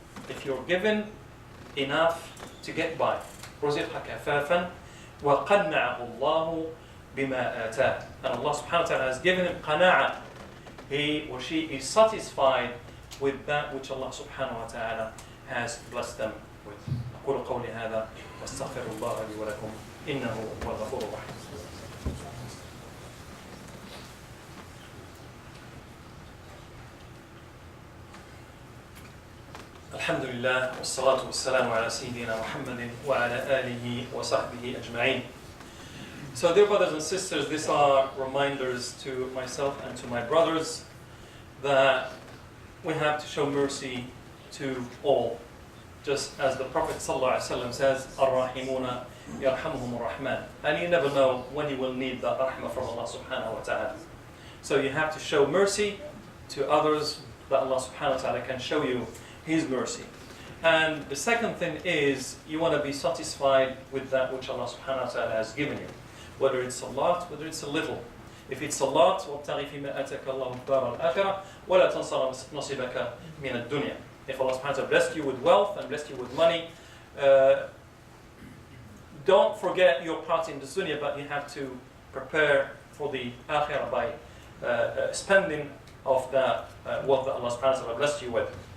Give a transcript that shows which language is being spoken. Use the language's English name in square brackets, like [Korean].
[English] If you're given enough to get by. [Arabic] رُزِقَ كَفَافًا وَقَنَّعَهُ اللَّهُ بِمَا آتَاهُ. [English] And Allah subhanahu wa ta'ala has given him qana'a. He or she is satisfied with that which Allah subhanahu wa ta'ala has blessed them with. [Arabic] أقول قولي هذا واستغفر الله لي ولكم إنه هو الغفور الرحيم. الحمد لله والصلاة والسلام على سيدنا محمد وعلى آله وصحبه أجمعين. [English] So dear brothers and sisters, these are reminders to myself and to my brothers that we have to show mercy to all. Just as the Prophet ﷺ says, [Arabic] Ar-Rahimuna yarhamuhum ar-Rahman. [English] And you never know when you will need that rahmah from Allah subhanahu wa ta'ala. So you have to show mercy to others that Allah subhanahu wa ta'ala can show you His mercy. And the second thing is you want to be satisfied with that which Allah subhanahu wa ta'ala has given you. Whether it's a lot, whether it's a little. If it's a lot, [Arabic] وَابْتَغِ فِي مَا أَتَكَ اللَّهُ الدَّارَ الْآخِرَةَ وَلَا تَنْصَرَ نَصِيبَكَ مِنَ الدُّنْيا. [English] If Allah subhanahu wa ta'ala blessed you with wealth and blessed you with money, don't forget your part in the dunya, but you have to prepare for the akhirah by spending of that wealth that Allah subhanahu wa ta'ala blessed you with.